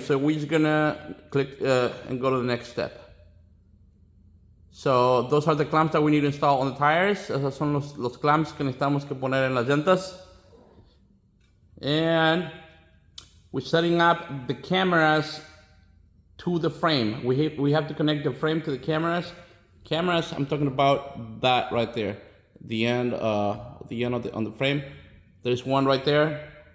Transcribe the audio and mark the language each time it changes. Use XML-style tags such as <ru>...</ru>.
<en>So we're just gonna click and go to the next step. So those are the clamps that we need to install on the tires.</en> <es>Esos son los clamps que necesitamos que poner en las llantas.</es> <en>And we're setting up the cameras to the frame. We have to connect the frame to the cameras. Cameras, I'm talking about that right there. The end on the frame. There's one right there.</en>